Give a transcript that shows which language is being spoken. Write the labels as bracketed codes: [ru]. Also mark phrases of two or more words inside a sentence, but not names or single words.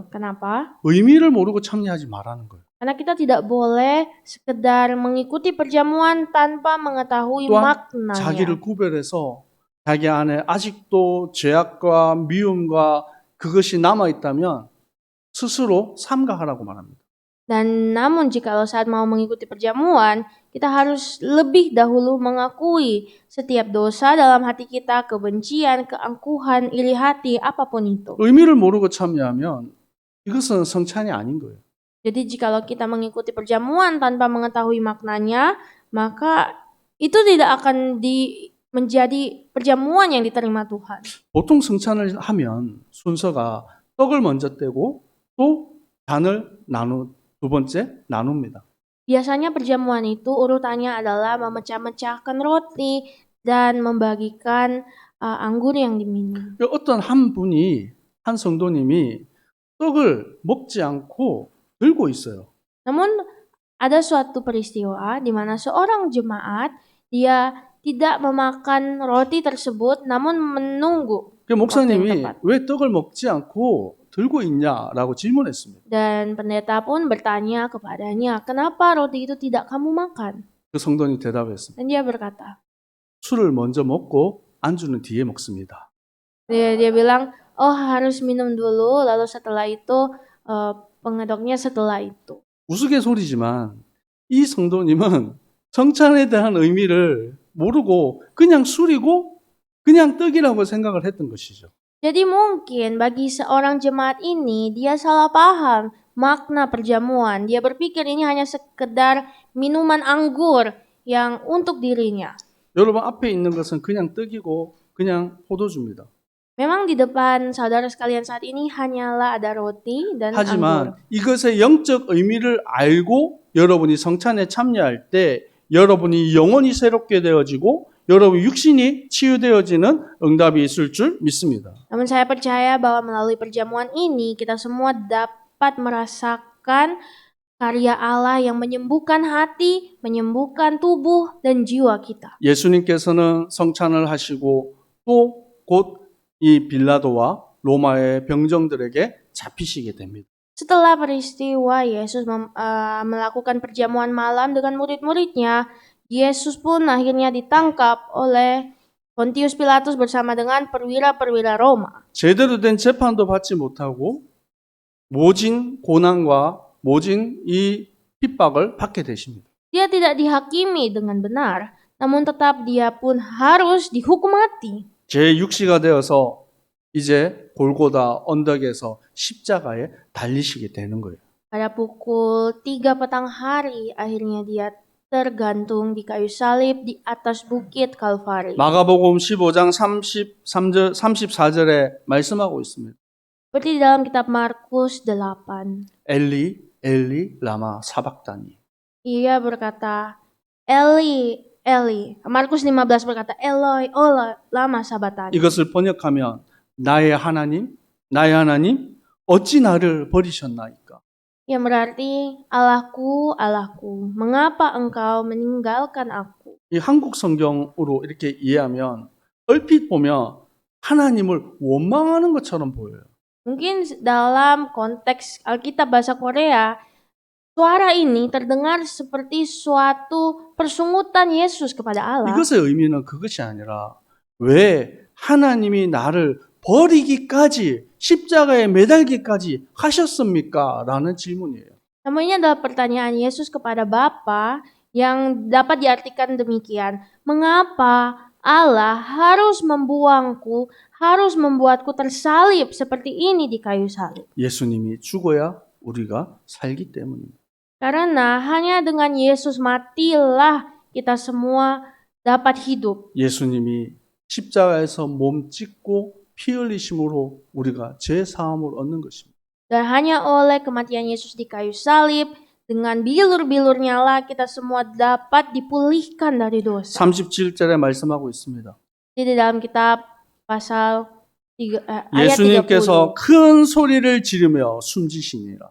[id] Kenapa? [ko] 의미를 모르고 참여하지 말라는 거예요. [id] Karena kita tidak boleh sekedar mengikuti perjamuan tanpa mengetahui [ko] 또한 [id] maknanya. [ko] 자기를 구별해서 자기 안에 아직도 죄악과 미움과 그것이 남아있다면 스스로 삼가하라고 말합니다. [id] Dan namun jikalau saat mau mengikuti perjamuan, kita harus lebih dahulu mengakui setiap dosa dalam hati kita, kebencian, keangkuhan, iri hati, apapun itu. [ko] 의미를 모르고 참여하면 이것은 성찬이 아닌 거예요. [id] Jadi jikalau kita mengikuti perjamuan tanpa mengetahui maknanya, maka itu tidak akan menjadi perjamuan yang diterima Tuhan. [ko] 보통 성찬을 하면 순서가 떡을 먼저 떼고 또 잔을 두 번째 나눕니다. [id] Biasanya perjamuan itu urutannya adalah memecah-mecahkan roti dan membagikan anggur yang diminum. [ko] 어떤 한 성도님이 떡을 먹지 않고 들고 있어요. [id] Namun ada suatu peristiwa di mana seorang jemaat dia tidak memakan roti tersebut namun menunggu. [ko] 그 목사님이 왜 떡을 먹지 않고 들고 있냐라고 질문했습니다. [id] Dan pendeta pun bertanya kepadanya, kenapa roti itu tidak kamu makan? [ko] 그 성도님 대답했습니다. [id] Dan dia berkata, [ko] 술을 먼저 먹고 안주는 뒤에 먹습니다. [id] dia bilang, oh harus minum dulu, lalu setelah itu pengadoknya setelah itu. [ko] 우스갯소리지만 이 성도님은 성찬에 대한 의미를 모르고 그냥 술이고 그냥 떡이라고 생각을 했던 것이죠. [id] Jadi mungkin bagi seorang jemaat ini dia salah paham makna perjamuan. Dia berpikir ini hanya sekedar minuman anggur yang untuk dirinya. [ko] 여러분 앞에 있는 것은 그냥 떡이고 그냥 포도주입니다. [id] Memang di depan saudara sekalian saat ini hanyalah ada roti dan [ko] 하지만 [id] anggur. [ko] 이것의 영적 의미를 알고 여러분이 성찬에 참여할 때 여러분이 영혼이 새롭게 되어지고 여러분 육신이 치유되어지는 응답이 있을 줄 믿습니다. [id] Namun saya percaya bahwa melalui perjamuan ini kita semua dapat merasakan karya Allah yang menyembuhkan hati, menyembuhkan tubuh dan jiwa kita. [ko] 예수님께서는 성찬을 하시고 또 곧 이 빌라도와 로마의 병정들에게 잡히시게 됩니다. [id] Setelah peristiwa Yesus melakukan perjamuan malam dengan murid-muridnya, Yesus pun akhirnya ditangkap oleh Pontius Pilatus bersama dengan perwira-perwira Roma. [ko] 제대로 된 재판도 받지 못하고 모진 고난과 모진 이 핍박을 받게 되십니다. [id] Dia tidak dihakimi dengan benar, namun tetap dia pun harus dihukum mati. [ko] 제6시가 되어서 이제 골고다 언덕에서 십자가에 달리시게 되는 거예요. [id] Pada pukul 3 petang hari, akhirnya dia tergantung di kayu salib di atas bukit Kalvari. [ko] 마가복음 15장 34절에 말씀하고 있습니다. [id] Seperti di dalam kitab Markus 8. [ko] 엘리 엘리 라마 사박다니. [id] Ia berkata, Eli, Eli. Markus 15 berkata, [arc] Eloi, Eloi, lama sabatani. [ko] 이것을 번역하면 나의 하나님 어찌 나를 버리셨나이까? [id] Yang berarti, Allahku, Allahku, mengapa engkau meninggalkan aku? [ko] 이 한국 성경으로 이렇게 이해하면 얼핏 보면 하나님을 원망하는 것처럼 보여요. [id] Mungkin dalam konteks Alkitab bahasa Korea, suara ini terdengar seperti suatu persungutan Yesus kepada Allah. [ko] 이것의 의미는 그것이 아니라 왜 하나님이 나를 버리기까지 십자가에 매달기까지 하셨습니까? 라는 질문이에요. [id] Namun ini adalah pertanyaan Yesus kepada Bapa yang dapat diartikan demikian. Mengapa Allah harus membuangku, harus membuatku tersalib seperti ini di kayu salib. [ko] 예수님이 죽어야 우리가 살기 때문입니다. [id] Karena hanya dengan Yesus matilah kita semua dapat hidup. [ko] 예수님이 십자가에서 몸 찢고 피 흘리심으로 우리가 죄 사함을 얻는 것입니다. [id] Dan hanya oleh kematian Yesus di kayu salib, dengan bilur-bilurnya lah kita semua dapat dipulihkan dari dosa. [ko] 37절에 말씀하고 있습니다. [id] Jadi dalam kitab pasal ayat 30. [ko] 예수님께서 큰 소리를 지르며 숨지시니라.